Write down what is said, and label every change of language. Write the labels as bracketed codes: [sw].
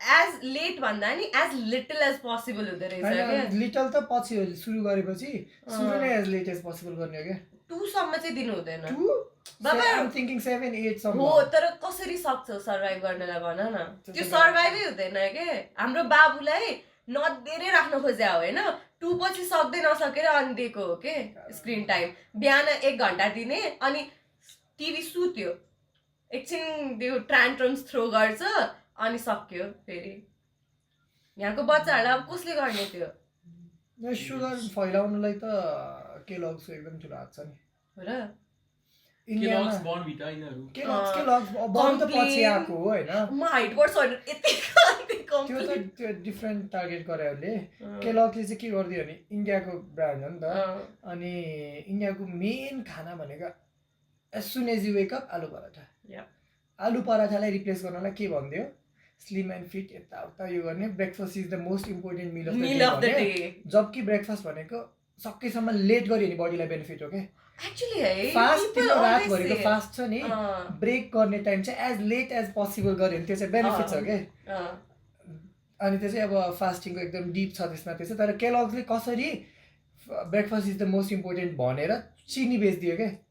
[en] as late [ne] भन्दा नि [en] as little as possible [ne] हुँदो रहेछ क्या। लिटल त पछि हो, सुरु गरेपछि सुरु नै [en] as late as possible [ne] गर्ने हो क्या। 2 सम्म चाहिँ दिनु हुँदैन। 2 बाबा [en] I'm thinking 7 8 [ne] सम्म हो, तर कसरी सक्छौ सर्भाइभ गर्नलाई भन न। त्यो सर्भाइभै हुँदैन के। हाम्रो बाबुलाई नदिएरै राख्न खोज्या हो होइन, 2 पछि सक्दै नसकेर अनि दिएको हो के स्क्रिन टाइम। बिहान 1 घन्टा दिने अनि टिभी सुत्यो, एकछिन त्यो ट्रान्ट्रम्स थ्रो गर्छ अनि सक्यो फेरि। यहाँको बच्चाहरूलाई अब कसले गर्ने त्यो सुगर फैलाउनुलाई त केलग्सको एकदम ठुलो हात छ नि। हो र। इन्डियामा केलग्स बर्नभिटा यिनीहरू केलग्स बरु त पछि आएको हो होइन। म हाइट बढ्छ भनेर यति त्यो त त्यो डिफ्रेन्ट टार्गेट गरेहरूले केलग्सले चाहिँ के गरिदियो भने इन्डियाको ब्रान्ड हो नि त। अनि इन्डियाको मेन खाना भनेको [en] as soon as you wake up [ne] आलु पराठा। आलु पराठालाई रिप्लेस गर्नलाई के भनिदियो [en] slim and fit [ne] यताउता यो गर्ने। [en] Breakfast is the most important meal of the day. [ne] जबकि ब्रेकफास्ट भनेको सकेसम्म लेट गऱ्यो भने बडीलाई बेनिफिट हो क्या। एक्चुअली है फास्ट तिम्रो रातभरिको फास्ट छ नि, ब्रेक गर्ने टाइम चाहिँ [en] as late as possible [ne] गऱ्यो भने त्यो चाहिँ बेनिफिट छ क्या। अनि त्यो चाहिँ अब फास्टिङको एकदम डिप छ त्यसमा त्यो चाहिँ। तर केलग्सले कसरी [en] breakfast is the most important [ne] भनेर चिनी बेचिदियो क्या।